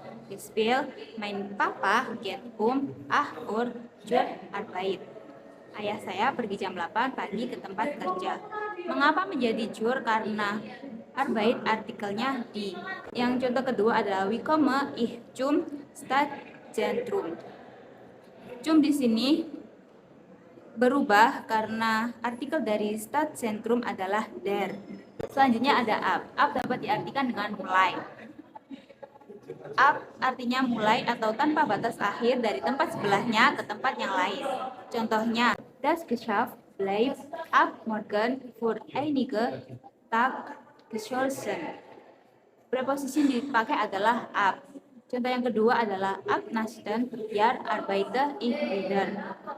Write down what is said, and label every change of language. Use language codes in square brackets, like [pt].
[de] Beispiel, mein Papa geht 8 Uhr zur Arbeit. [id] Ayah saya pergi jam 8 pagi ke tempat kerja. Mengapa menjadi zur? Karena Arbeit artikelnya di. Yang contoh kedua adalah [de] wie komme ich zum Stadtzentrum. [id] Zum di sini berubah karena artikel dari Stadtzentrum adalah der. Selanjutnya ada ab. Ab dapat diartikan dengan mulai. Ab artinya mulai atau tanpa batas akhir dari tempat sebelahnya ke tempat yang lain. Contohnya, [de] das Geschäft bleibt ab morgen für einige Tag geschlossen. [id] Preposisi yang dipakai adalah ab. Contoh yang kedua adalah [de] ab nächsten Jahr arbeite ich wieder.